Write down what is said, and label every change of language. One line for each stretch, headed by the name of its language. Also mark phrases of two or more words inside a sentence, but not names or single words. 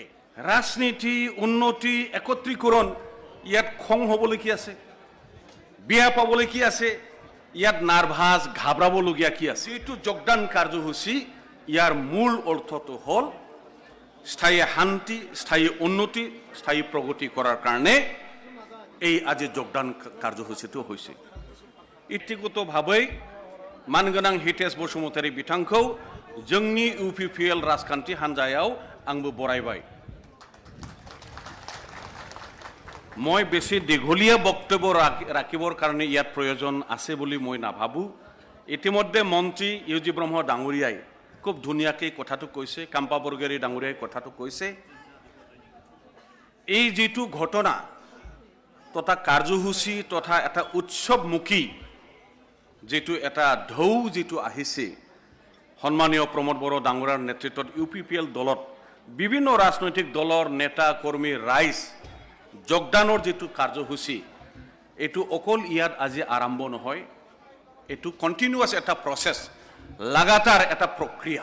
Assamese: ৰাজনীতি, উন্নতি, একত্ৰীকৰণ, ইয়াত খং হ'বলৈ কি আছে, বেয়া পাবলৈ কি আছে, ইয়াত নাৰ্ভাছ ঘাবৰাবলগীয়া কি আছে? এইটো যোগদান কাৰ্যসূচী, ইয়াৰ মূল অৰ্থটো হ'ল স্থায়ী শান্তি, স্থায়ী উন্নতি, স্থায়ী প্ৰগতি কৰাৰ কাৰণে এই আজি যোগদান কাৰ্যসূচীটো হৈছে।
Bodo: ইতিগতভাৱে मानगोनां हितेश बसुमतारी बिथांखौ जोंनि UPPL राजखान्थि हान्जायाव आंबो बरायबाय।
Assamese: মই বেছি দীঘলীয়া বক্তব্য ৰাখিবৰ কাৰণে ইয়াত প্ৰয়োজন আছে বুলি মই নাভাবো। ইতিমধ্যে মন্ত্ৰী ইউজি ব্ৰহ্ম ডাঙৰীয়াই খুব ধুনীয়াকৈ কথাটো কৈছে, কাম্পা বৰগয়াৰী ডাঙৰীয়াই কথাটো কৈছে। এই যিটো ঘটনা তথা কাৰ্যসূচী তথা এটা উৎসৱমুখী যেটো এটা ঢৌ যেটো আহিছে, সন্মানীয় প্ৰমোদ বড়ো ডাঙৰীয়াৰ নেতৃত্বত UPPL দলত বিভিন্ন ৰাজনৈতিক দলৰ নেতা কৰ্মী ৰাইজ যোগদানৰ যেটো কাৰ্যসূচী, এটো অকল ইয়াত আজি আৰম্ভ নহয়, এটো কন্টিনিউয়াস এটা প্ৰসেস, লাগাতাৰ এটা প্ৰক্ৰিয়া।